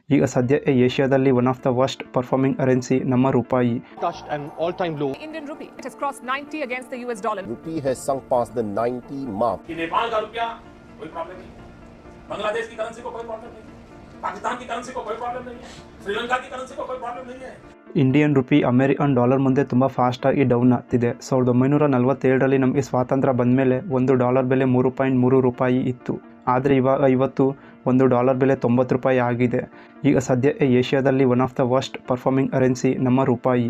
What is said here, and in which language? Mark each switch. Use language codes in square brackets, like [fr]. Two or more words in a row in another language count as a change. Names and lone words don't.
[kn] ಈಗ ಸದ್ಯ ಏಷ್ಯಾದಲ್ಲಿ [en] one of the worst performing currency [kn] ನಮ್ಮ ರೂಪಾಯಿ. [en] Touched an all-time low. Indian rupee, it has crossed 90 against the US dollar. Rupee has sunk past the 90 mark. [hi] नेपाल का रुपया कोई प्रॉब्लम नहीं, बांग्लादेश की करेंसी को कोई प्रॉब्लम नहीं, पाकिस्तान की करेंसी को कोई प्रॉब्लम नहीं है, श्रीलंका की करेंसी को कोई प्रॉब्लम नहीं है. [en] Indian rupee American dollar [kn] ಮುಂದೆ ತುಂಬ ಫಾಸ್ಟಾಗಿ ಡೌನ್ ಆಗ್ತಿದೆ. 1947ರಲ್ಲಿ ನಮಗೆ ಸ್ವಾತಂತ್ರ್ಯ ಬಂದಮೇಲೆ $1 ಬೆಲೆ 3.3 ರೂಪಾಯಿ ಇತ್ತು. ಆದರೆ ಇವತ್ತು $1 ಬೆಲೆ 90 ರೂಪಾಯಿ ಆಗಿದೆ. ಈಗ ಸದ್ಯ ಏಷ್ಯಾದಲ್ಲಿ [en] one of the worst performing currency [kn] ನಮ್ಮ ರೂಪಾಯಿ.